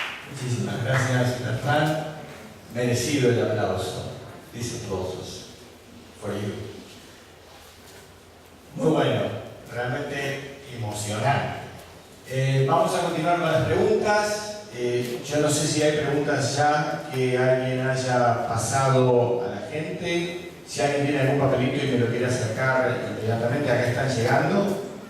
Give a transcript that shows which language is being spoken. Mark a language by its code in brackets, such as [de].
[es] Muchísimas gracias, Bertrand. Merecido el aplauso. [en] These applausos for you. [es] Muy bueno, realmente emocionante. Vamos a continuar con las preguntas. Yo no sé si hay preguntas ya que alguien haya pasado a la gente. Si alguien tiene algún papelito y me lo quiere acercar inmediatamente, acá están llegando.